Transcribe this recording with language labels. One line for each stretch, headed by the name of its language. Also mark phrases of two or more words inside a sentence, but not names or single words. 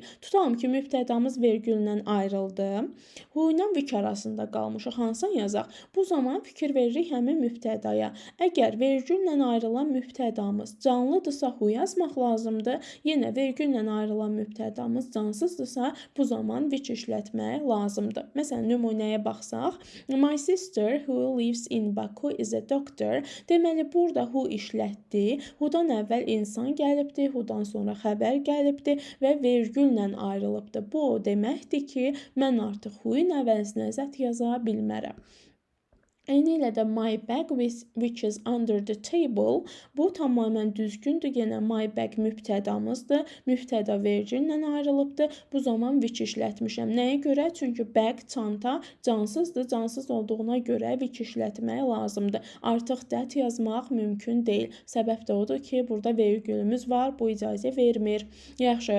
Azerbaijani: Tutalım ki, mübtədamız vergüllə ayrıldı. Who ilə which arasında qalmışıq. Hansını yazaq? Bu zaman fikir veririk həmin mübtədaya. Əgər vergüllə ayrılan mübtədamız canlıdırsa who yazmaq lazımdır. Yenə vergüllə ayrılan mübtədamız cansızdırsa, bu zaman which işlətmək lazımdır. Məsələn, nümunəyə baxsaq.
English: My sister who lives in Baku is a doctor.
Azerbaijani: Deməli, burada who işlətdi. Who'dan əvvəl insan gəlibdi, who'dan sonra xəbər gəlibdi və vergüllə ayrılıbdı. Bu o deməkdir ki, mən artıq who'in əvəzinə zət yaza bilmərəm. Eyni ilə də
English: my bag which is under the table.
Azerbaijani: Bu tamamilə düzgündür. Yenə
English: my bag
Azerbaijani: mübtədamızdır. Mübtəda vergüllə ayrılıbdır. Bu zaman which işlətmişəm. Nəyə görə? Çünki bag, çanta cansızdır. Cansız olduğuna görə which işlətmək lazımdır. Artıq that yazmaq mümkün deyil. Səbəb də odur ki, burada vergülümüz var. Bu icazə vermir. Yaxşı.